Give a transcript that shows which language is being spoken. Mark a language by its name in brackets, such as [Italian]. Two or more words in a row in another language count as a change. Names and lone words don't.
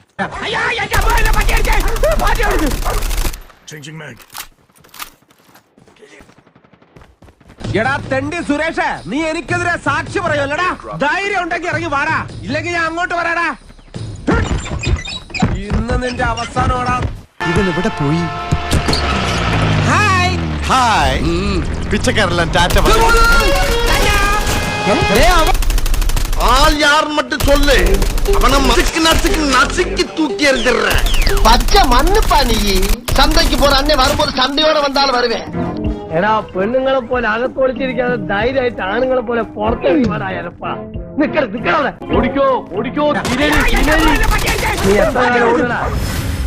[Malayalam] എടാ തെണ്ടി സുരേഷ്, നീ എനിക്കെതിരെ സാക്ഷി പറയുമല്ലടാ. ധൈര്യം ഉണ്ടെങ്കിൽ ഇറങ്ങി വാടാ, ഇല്ലെങ്കിൽ ഞാൻ അങ്ങോട്ട് വരാടാ. ഇന്ന് നിന്റെ അവസാനോടാ. ഇവൻ ഇവിടെ പോയി. ഹായ് പിച്ചക്കാരെല്ലാം ടാറ്റ. [Tamil] ஆள் யார் மட்டும் சொல்லு, அவனை மசுக்கு நசுக்கு நசுக்கி தூக்கி எறிஞ்சிடுறேன். பச்சை மண்ணுப்பா நீ. சந்தைக்கு போற அண்ணே வரும்போது சண்டையோட வந்தாலும் வருவேன். [Malayalam] എടാ, പെണ്ണുങ്ങളെ പോലെ അകത്തൊളിച്ചിരിക്കാതെ ധൈര്യമായിട്ട് ആണുങ്ങളെ പോലെ പുറത്തേക്ക് വാടായപ്പാ. നിക്കട ഓടിക്കോ ഓടിക്കോ. നീ എത്ര ഓടണ